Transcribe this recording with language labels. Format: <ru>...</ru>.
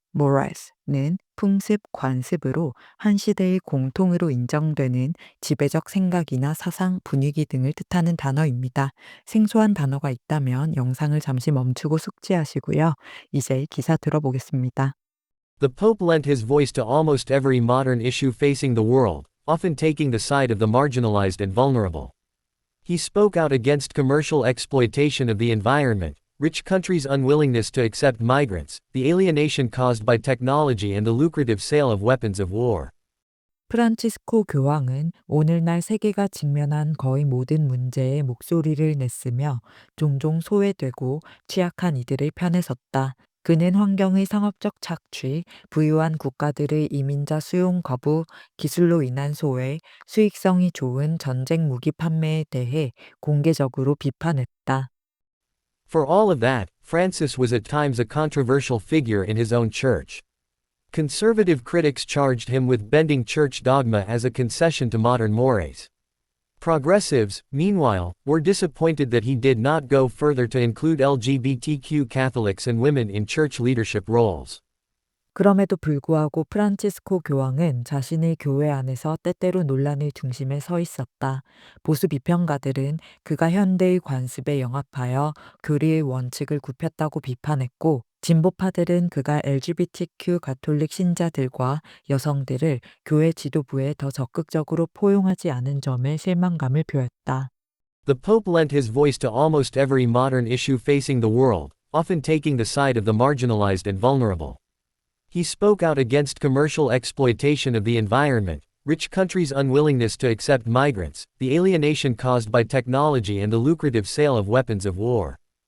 <ko>morals는 풍습, 관습으로 한 시대의 공통으로 인정되는 지배적 생각이나 사상, 분위기 등을 뜻하는 단어입니다. 생소한 단어가 있다면 영상을 잠시 멈추고 숙지하시고요. 이제 기사 들어보겠습니다.</ko> <en>The Pope lent his voice to almost every modern issue facing the world, often taking the side of the marginalized and vulnerable. He spoke out against commercial exploitation of the environment, rich countries' unwillingness to accept migrants, the alienation caused by technology and the lucrative sale of weapons of war.</en> <ko>프란치스코 교황은 오늘날 세계가 직면한 거의 모든 문제에 목소리를 냈으며 종종 소외되고 취약한 이들의 편에 섰다. 그는 환경의 상업적 착취, 부유한 국가들의 이민자 수용 거부, 기술로 인한 소외, 수익성이 좋은 전쟁 무기 판매에 대해 공개적으로 비판했다.</ko> <en>For all of that, Francis was at times a controversial figure in his own church. Conservative critics charged him with bending church dogma as a concession to modern mores. Progressives, meanwhile, were disappointed that he did not go further to include LGBTQ Catholics and women in church leadership roles.</en> <ko>그럼에도 불구하고 프란치스코 교황은 자신의 교회 안에서 때때로 논란의 중심에 서 있었다. 보수 비평가들은 그가 현대의 관습에 영합하여 교리의 원칙을 굽혔다고 비판했고, 진보파들은 그가 LGBTQ 가톨릭 신자들과 여성들을 교회 지도부에 더 적극적으로 포용하지 않은 점에 실망감을 표했다.</ko> <en>The Pope lent his voice to almost every modern issue facing the world, often taking the side of the marginalized and vulnerable. He spoke out against commercial exploitation of the environment, rich countries' unwillingness to accept migrants, the alienation caused by technology and the lucrative sale of weapons of war.</en>